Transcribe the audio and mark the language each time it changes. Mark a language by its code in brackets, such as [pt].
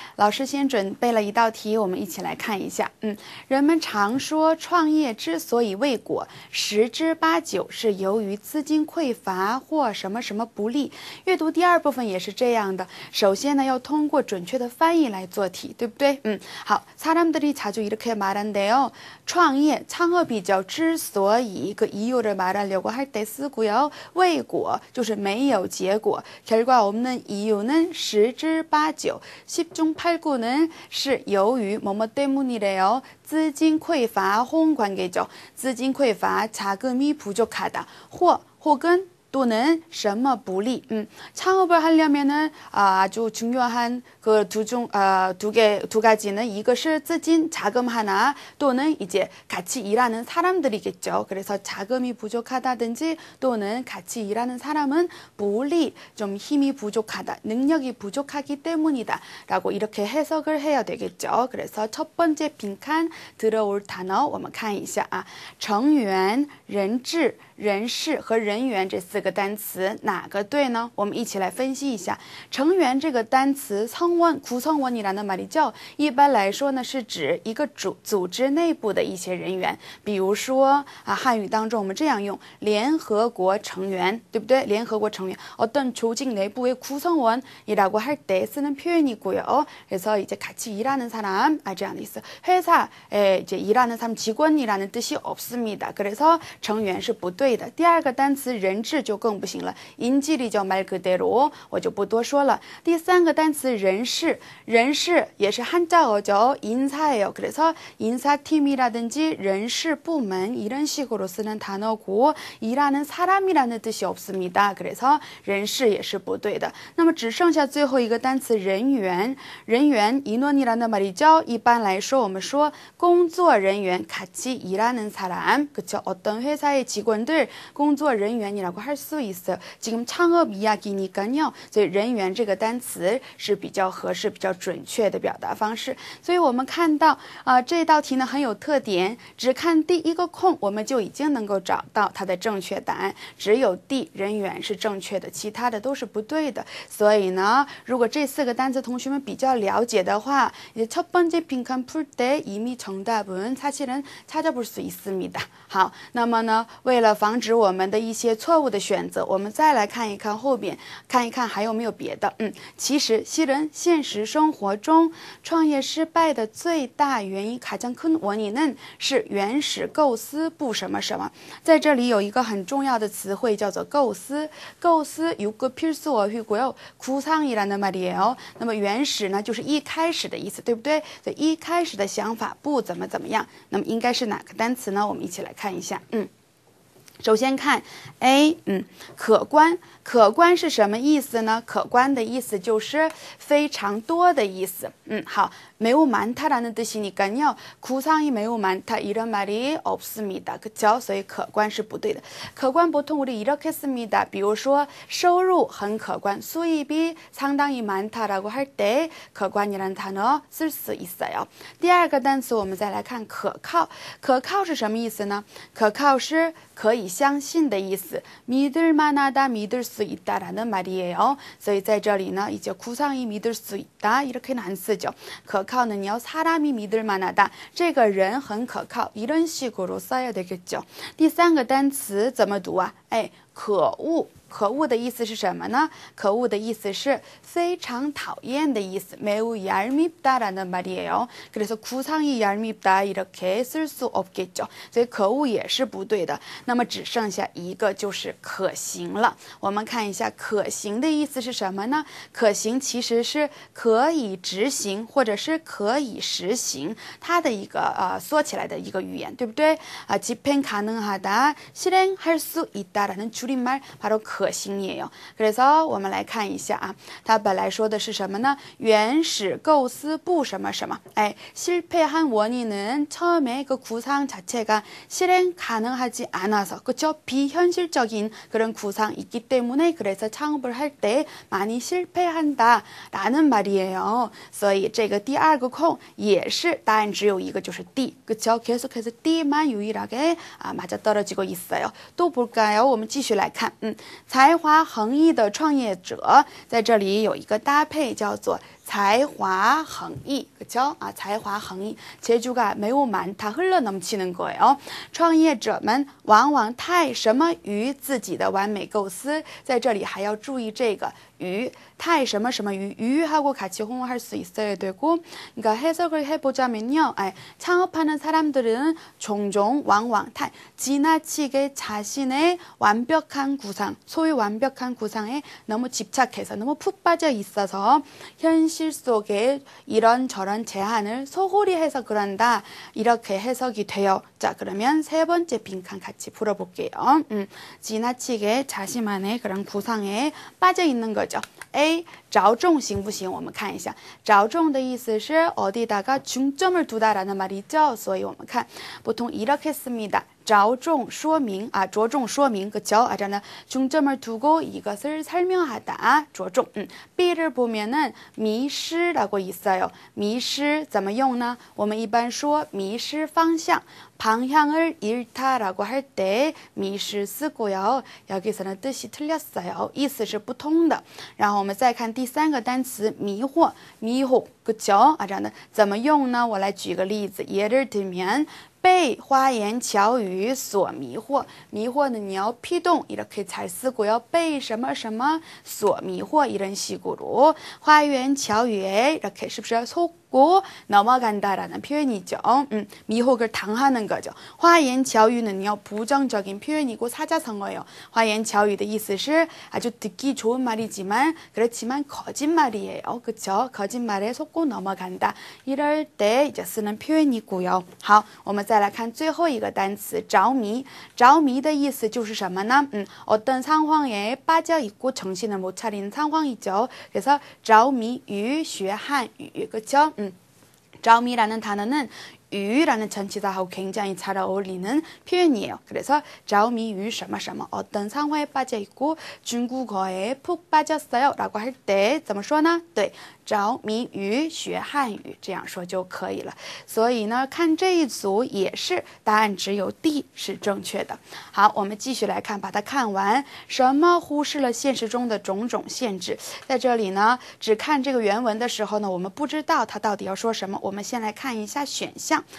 [zh] 老师先准备了一道题，我们一起来看一下。人们常说创业之所以未果，10之8九是由于资金匮乏或什么什么不利。阅读第2部分也是这样的，首先呢要通过准确的翻译来做题，对不对？ [ko] 好，사람들이 자주 이렇게 말한대요. 创业, 창업이죠. 之所以그 이유를 말하려고 할 때 쓰고요. [zh] 未果就是没有结果. [ko] 결과 없는 이유는 10之8九, 10중8구는是由于뭐뭐 때문이래요. 资金匮乏혼관계죠. 资金匮乏, 자금이 부족하다. 혹은 또는 什么不利. 창업을 하려면은 아주 중요한 그 두 가지는 이것이资金, 자금 하나 또는 이제 같이 일하는 사람들이겠죠. 그래서 자금이 부족하다든지 또는 같이 일하는 사람은 不利, 좀 힘이 부족하다, 능력이 부족하기 때문이다 라고 이렇게 해석을 해야 되겠죠. 그래서 첫 번째 빈칸 들어올 단어 [zh] 我们看一下啊，成员、人质、人事和人员这4个单词哪个对呢？我们一起来分析一下。成员这个单词 [ko] 구성원이라는 말이죠。 [zh] 一般来说呢是指一个组织内部的一些人员，比如说汉语当中我们这样用联合国成员，对不对？ [ko] 联合国成员어떤 조직 내부의 구성원이라고 할 때 쓰는 표현이고요. 그래서 이제 같이 일하는 사람这样的意思。 회사에 이제 일하는 사람 직원이라는 뜻이 없습니다. [zh] 그래서成员是不对的。第2个单词人质就更不行了， [ko] 인질이죠 말 그대로， [zh] 我就不多说了。第3个单词人事，人事也是 [ko] 한자어죠 인사예요. 그래서 인사팀이라든지人事部门이런 식으로 쓰는 단어고 일하는 사람이라는 뜻이 없습니다. [zh] 그래서 人事也是不对的。那么只剩下最后一个单词人员，人员 [ko] 인원이라는 말이죠. [zh] 一般来说我们说工作人员 [ko] 같이 일하는 사람, 그쵸? 어떤 회사의 직원들工作人员이라고 할 수 있어요. 지금 창업 이야기니까요. [zh] 所以人员这个单词是比较合适、比较准确的表达方式。所以我们看到这道题呢很有特点，只看第一个空我们就已经能够找到它的正确答案，只有 D 人员是正确的，其他的都是不对的。所以呢，如果这4个单词同学们比较了解的话， [ko] 이제 첫 번째 빈칸 풀 때 이미 정답은 사실은 찾아볼 수 있습니다. [zh] 好，那么呢，为了防止我们的一些错误的选择，我们再来看一看后边，看一看还有没有别的。其实现实生活中创业失败的最大原因 [ko] 가장 큰 원인은 [zh] 是原始构思不什么什么。在这里有一个很重要的词汇叫做构思，构思 [ko] 6급 필수어휘고요. 구상이라는 말이에요. [zh] 那么原始呢就是一开始的意思，对不对？所以一开始的想法不怎么样，那么应该是哪个单词呢？我们一起来看一下。首先看 A， 可观。可观是什么意思呢？可观的意思就是非常多的意思。 [ko] 好，매우 많다라는 뜻이니까요. 구상이 매우 많다 이런 말이 없습니다. 그쵸? [zh] 所以可观是不对的。 [ko] 可观 보통 우리 이렇게 씁니다. [zh] 比如说收入很可观, [ko] 수입이 상당히 많다라고 할 때可观이라는 단어 쓸 수 있어요. [zh] 第2个单词我们再来看可靠。可靠是什么意思呢？可靠是可以相信的意思。 [ko] 믿을 만하다, 믿을 수 있다라는 말이에요. [zh] 所以在这里呢 [ko] 이제 구상이 믿을 수 있다 이렇게는 안 쓰죠. 可靠는요 사람이 믿을 만하다, [zh] 这个人很可靠 [ko] 이런 식으로 써야 되겠죠. [zh] 第3个单词怎么读啊？可恶。可恶的意思是什么呢？可恶的意思是非常讨厌的意思。 [ko] 매우 얄밉다라는 말이에요. 그래서 구상이 얄밉다 이렇게 쓸 수 없겠죠. [zh] 所以可恶也是不对的。那么只剩下一个就是可行了。我们看一下可行的意思是什么呢？可行其实是可以执行或者是可以实行，它的一个缩起来的一个语言，对不对？ [ko] 집행가능하다，실행할 수 있다 있다라는 줄임말 바로可行이에요. [zh] 그래서我们来看一下啊，它本来说的是什么呢？原始构思不什么什么， [ko] 실패한 원인은 처음에 그 구상 자체가 실행 가능하지 않아서, 그렇죠? 비현실적인 그런 구상이 있기 때문에 그래서 창업을 할 때 많이 실패한다라는 말이에요. [zh] 所以这个第二个空也是答案只有一个，就是 D, [ko] 그렇죠? 계속해서 D만 유일하게 맞아떨어지고 있어요. 또 볼까요? [zh] 我们继续来看，才华横溢的创业者在这里有一个搭配叫做 才华横溢, [ko] 그렇죠? 才华横溢, 재주가 매우 많다, 흘러넘치는 거예요. [zh] 创业者们往往太什么于自己的完美构思，在这里还要注意这个于太什么什么 [ko] 유하고 같이 호응할 수 있어야 되고, 그러니까 해석을 해보자면요, 창업하는 사람들은 종종 왕왕 지나치게 자신의 완벽한 구상, 소위 완벽한 구상에 너무 집착해서 너무 푹 빠져 있어서 현실 속에 이런저런 제한을 소홀히 해서 그런다, 이렇게 해석이 돼요. 자, 그러면 세 번째 빈칸 같이 풀어볼게요. 지나치게 자신만의 그런 구상에 빠져 있는 거죠. [zh] A, 着重行不行？我们看一下，着重的意思是 [ko] 어디다가 중점을 두다라는 말이죠. [zh] 所以我们看 [ko] 보통 이렇게 씁니다. [zh] 着重说明,着重说明, [ko] 그쵸? 저는 중점을 두고 이것을 설명하다, 着重. B를 보면은 迷失라고 있어요. [zh] 迷失怎么用呢？我们一般说迷失方向, [ko] 방향을 잃다라고 할 때 [zh] 迷失 쓰고요. [ko] 여기서는 뜻이 틀렸어요. [zh] 意思是不通的。然后我们再看第三个单词迷惑, 迷惑, [ko] 그쵸? [zh] 저는 怎么用呢？我来举个例子， [ko] 예를 들면 [zh] 被花言巧语所迷惑, [ko] 미호는요 피동 이렇게 잘 쓰고요. [zh] 被什么什么所迷惑 [ko] 이런 식으로 花言巧语 이렇게 是不是 속고 넘어간다라는 표현이죠. 미혹을 당하는 거죠. 花言巧语는요 부정적인 표현이고 사자성어예요. [zh] 花言巧语的意思是 [ko] 아주 듣기 좋은 말이지만 그렇지만 거짓말이에요. 그렇죠? 거짓말에 속고 넘어간다. 이럴 때 이제 쓰는 표현이고요. [zh] 好，我们再来看最后一个单词着迷。着迷的意思就是什么呢？ [ko] 어떤 상황에 빠져 있고 정신을 못 차리는 상황이죠. 그래서 [zh] 着迷于学汉语, [ko] 그렇죠? 着迷라는 단어는 유라는 전치사하고 굉장히 잘 어울리는 표현이에요. 그래서 [zh] 着迷于什么什么 [ko] 어떤 상황에 빠져 있고 중국어에 푹 빠졌어요 라고 할 때 [zh] 怎么说呢？对，着迷于学汉语这样说就可以了。所以呢，看这一组也是答案只有 D 是正确的。好，我们继续来看，把它看完。什么忽视了现实中的种种限制？在这里呢，只看这个原文的时候呢，我们不知道它到底要说什么。我们先来看一下选项。